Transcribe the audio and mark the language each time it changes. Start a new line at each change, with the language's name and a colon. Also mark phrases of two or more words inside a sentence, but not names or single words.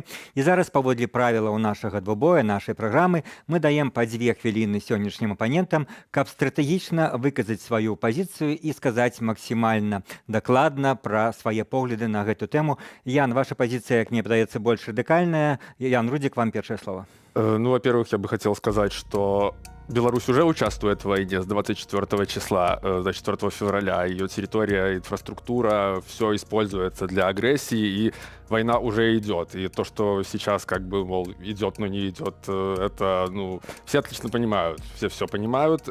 Belarusian: І зараз паводле правілаў нашага двубоя, нашай праграмы, мы даем па 2 хвіліны сённяшнім апанентам, каб стратэгічна выказаць сваю пазіцыю і сказаць максімальна дакладна пра свае погляды на гэту тэму. Ян, ваша пазіцыя, як мне падаецца, больш радыкальная. Ян Рудзік, вам першае слово.
Russian: Ну, во-первых, я бы хотел сказать, что Беларусь уже участвует в войне с 24 числа, 24 февраля. Ее территория, инфраструктура, все используется для агрессии, и война уже идет. И то, что сейчас как бы, мол, идет, но не идет, это, ну, все отлично понимают, все понимают.